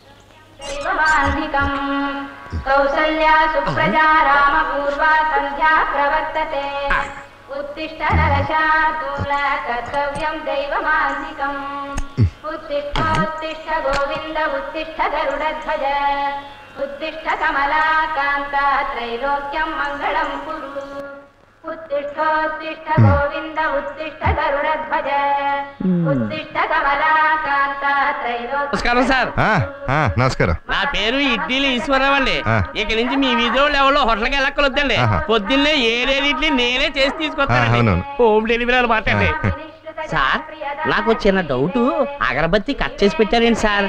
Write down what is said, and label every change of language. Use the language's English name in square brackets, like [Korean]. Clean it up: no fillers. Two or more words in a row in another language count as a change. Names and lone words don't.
[Sanskrit] కౌసల్యా సుప్రజా రామ పూర్వా సంధ్యా ప్రవర్తతే. ఉత్తిష్ట నరశార్దూల కర్తవ్యం దైవమాన్నికం. ఉత్తిష్ఠోత్తిష్ఠ గోవింద ఉత్తిష్ఠ గరుడధ్వజ. ఉత్తిష్ఠ కమలాకాంత త్రైలోక్యం మంగళం కురు. उत्तिष्ठोत्तिष्ठ गोविन्द उत्तिष्ठ गरुडध्वज उत्तिष्ठ कमलाकान्त [Telugu] నమస్కారం సార్. నమస్కారం. నా పేరు ఇడ్లీలు ఈశ్వరరావు అండి. ఇక నుంచి మీ వీధిలో ఎవరో హోటల్కి వెళ్ళక్కలొద్దండి. పొద్దున్నే ఏడేది ఇడ్లీ నేనే చేసి తీసుకొస్తాను. [English] home delivery [Telugu] అనమాట అండి. సార్ నాకు చిన్న డౌట్, అగరబత్తి కట్ చేసి పెట్టారేంటి సార్?